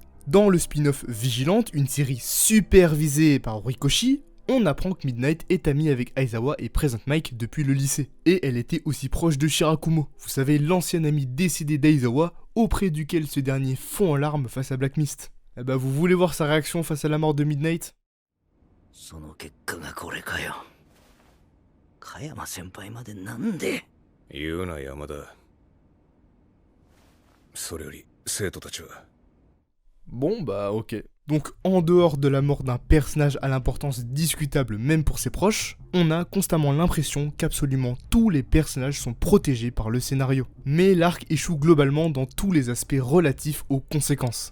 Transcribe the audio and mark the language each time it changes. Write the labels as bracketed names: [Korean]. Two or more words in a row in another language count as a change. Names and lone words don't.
[French] Dans le spin-off Vigilante, une série supervisée par Horikoshi, On apprend que Midnight est amie avec Aizawa et Present Mic depuis le lycée. Et elle était aussi proche de Shirakumo, vous savez, l'ancien ami décédé d'Aizawa, auprès duquel ce dernier fond en larmes face à Black Mist. Eh bah vous voulez voir sa réaction face à la mort de Midnight? [Japanese] その結果がこれかよ。加山先輩までなんで。言うな山田。それより生徒たちは。 [French] Bon bah ok. Donc en dehors de la mort d'un personnage à l'importance discutable même pour ses proches, on a constamment l'impression qu'absolument tous les personnages sont protégés par le scénario. Mais l'arc échoue globalement dans tous les aspects relatifs aux conséquences.